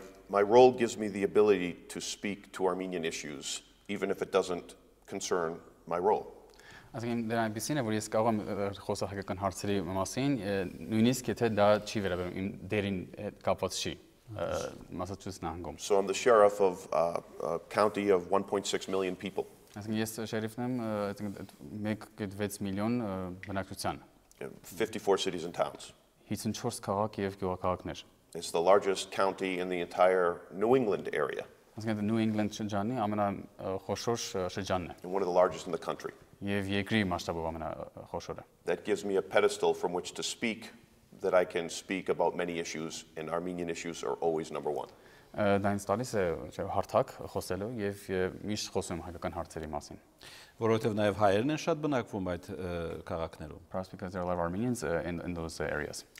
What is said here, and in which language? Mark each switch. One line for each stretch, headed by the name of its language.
English: My role gives me the ability to speak to Armenian issues, even if it doesn't concern my role.
Armenian: Ասենք դրա այնպեսին է, որ ես կարող եմ խոսալ հայկական հարցերի մասին, նույնիսկ եթե դա չի վերաբերում իմ դերին կապված չի Մասաչուսեթս նահանգում։
English: So I'm the sheriff of a county of 1.6 million people.
Armenian: Ասենք ես շերիֆն եմ 1.6 միլիոն բնակչության։
English: 54 cities and towns.
Armenian: 54 քաղաք եւ գյուղաքաղաքներ։
English: It's the largest county in the entire New England area.
Armenian: Ասենք New England շրջանի ամենախոշոր շրջանն է։
English: And one of the largest in the country. That gives me a pedestal from which to speak, that I can speak about many issues, and Armenian issues are always number one. Perhaps because there are a lot of Armenians in those areas.